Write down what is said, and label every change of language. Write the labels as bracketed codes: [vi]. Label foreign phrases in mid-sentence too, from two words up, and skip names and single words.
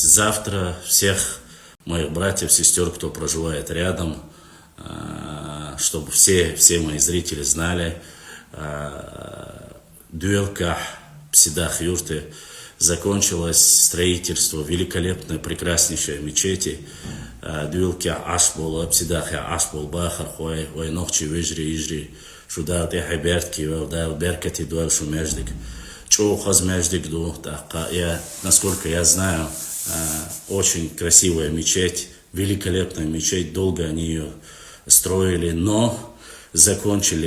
[ru] Завтра всех моих братьев, сестер, кто проживает рядом, чтобы все мои зрители знали, Дюэлках, Псидах Юрты, закончилось строительство великолепной, прекраснейшей мечети. Дюэлках Ашбол, Псидах Ашбол, Бахар, Хуай, Вайнохчи, Вежри, Ижри, Шудал, Техайбертки, Велдал, Беркати, Дуал, Шумеждик. Чоухаз Междик, насколько я знаю, очень красивая мечеть, великолепная мечеть, долго они ее строили, но закончили.